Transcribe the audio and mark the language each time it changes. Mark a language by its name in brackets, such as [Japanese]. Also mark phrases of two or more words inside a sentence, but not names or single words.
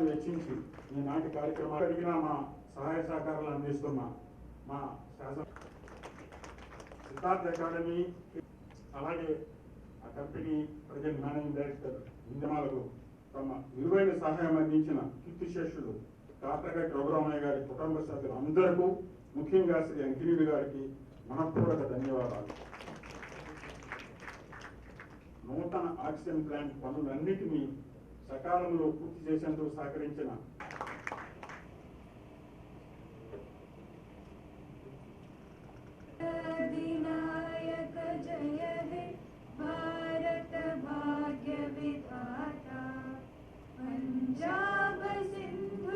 [Telugu] వెచ్చించి ఈనాటి కార్యక్రమాలు అడిగిన మా సహాయ సహకారాలు అందిస్తున్న మా శాసన సిద్ధార్థ అకాడమీ, అలాగే ఆ కంపెనీ ప్రజెంట్ మేనేజింగ్ డైరెక్టర్ ఇంజమాలకు తమ విలువైన సహాయం అందించిన కీర్తిశేషులు కాటగడ్డ రఘురామయ్య గారి కుటుంబ సభ్యులు అందరికీ, ముఖ్యంగా శ్రీ అంకినీయుడు గారికి మనపూర్వక ధన్యవాదాలు. నూతన ఆక్సిజన్ ప్లాంట్ పనులన్నిటినీ సకాలంలో పూర్తి చేసేందుకు సహకరించిన [Bangla] अधिनायक जय हे भारत भाग्य विधाता, पंजाब सिंधु